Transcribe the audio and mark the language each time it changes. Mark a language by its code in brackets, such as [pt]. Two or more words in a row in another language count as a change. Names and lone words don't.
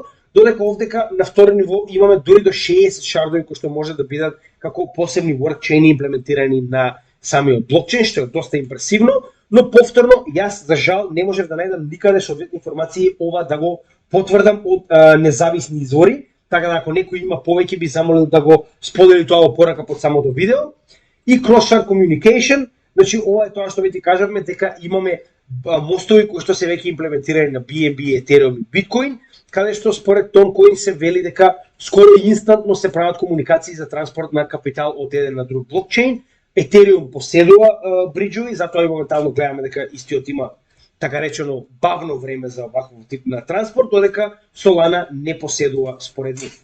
[mk] додека овдека на второ ниво имаме дури до 60 шардови кои што може да бидат како посебни workchain имплементирани на самиот блокчейн, што е доста импресивно, но повторно јас за жал не можев да најдам никаде соодветни информации ова да го потврдам од независни извори, така да ако некој има повеќе би замолил да го сподели тоа во порака под самото видео. [en] И cross-chart communication, [mk] значи ова е тоа што ви ти кажавме дека имаме мостови кои што се веќе имплементирани на BNB, Ethereum и Bitcoin, каде што според Toncoin се вели дека скоро инстантно се прават комуникации за транспорт на капитал од еден на друг блокчейн. Ethereum поседува бриџови, затоа и моментално гледаме дека истиот има така речено бавно време за ваков тип на транспорт, додека Solana не поседува според нив.